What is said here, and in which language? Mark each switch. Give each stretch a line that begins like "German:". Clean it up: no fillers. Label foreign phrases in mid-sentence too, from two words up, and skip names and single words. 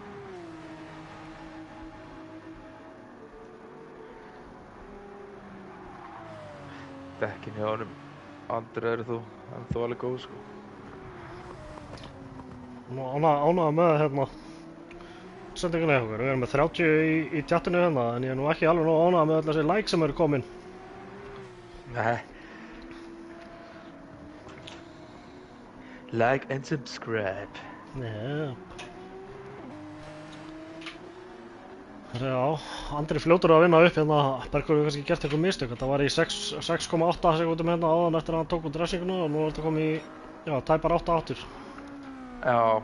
Icelandic: Dekkin hjá honum Andri eru þó alveg góð, sko. Nú ánægður með sendinguna hjá okkur. Við erum með 30 í tjattinu hérna, en ég er nú ekki alveg nóg ánægður með öll þessi like sem eru komin. Nei.
English: Like and subscribe.
Icelandic: Já. Já, Andri fljótur að vinna upp hérna. Bergur hefur kannski gert eitthvað mistök. Þetta var í 6,8 sekúndum hérna áðan eftir að hann tók út dressinguna og nú er þetta komið í, tæpar 8 áttur. Já.